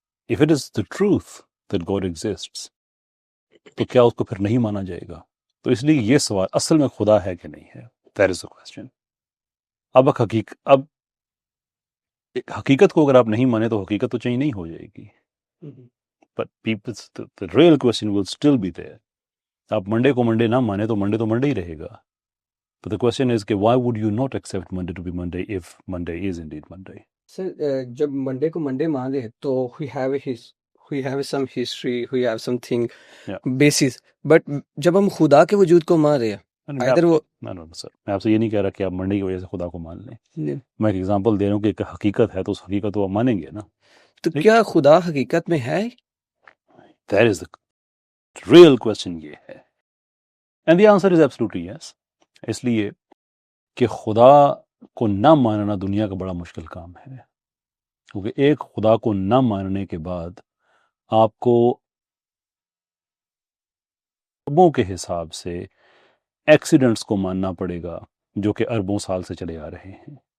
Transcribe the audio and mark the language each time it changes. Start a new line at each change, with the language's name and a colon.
Urdu: If it is the truth that God exists تو کیا اس کو پھر نہیں مانا جائے گا؟ تو اس لیے یہ سوال اصل میں خدا ہے کہ نہیں ہے، that is the question. اب حقیقت کو اگر آپ نہیں مانیں تو حقیقت تو چینج نہیں ہو جائے گی.
English: But the real question will still be there.
Urdu: آپ منڈے کو منڈے نہ مانیں تو منڈے ہی رہے گا.
English: But the question is کہ why would you not accept Monday to be Monday if Monday is indeed Monday? Sir جب Monday کو Monday مان لے تو we have some history, we have something basis.
Urdu: But جب ہم خدا کے وجود کو مان رہے ہیں ادھر وہ سر میں آپ سے یہ نہیں کہہ رہا کہ آپ منڈے کی وجہ سے خدا کو مان لیں. میں ایک ایگزامپل دے رہا ہوں کہ ایک حقیقت ہے تو اس حقیقت کو آپ مانیں گے نا. تو کیا خدا حقیقت میں ہے؟
English: That is the real question یہ ہے. And the answer is absolutely yes.
Urdu: اس لیے کہ خدا کو نہ ماننا دنیا کا بڑا مشکل کام ہے، کیونکہ ایک خدا کو نہ ماننے کے بعد آپ کو اربوں کے حساب سے ایکسیڈنٹس کو ماننا پڑے گا جو کہ اربوں سال سے چلے آ رہے ہیں.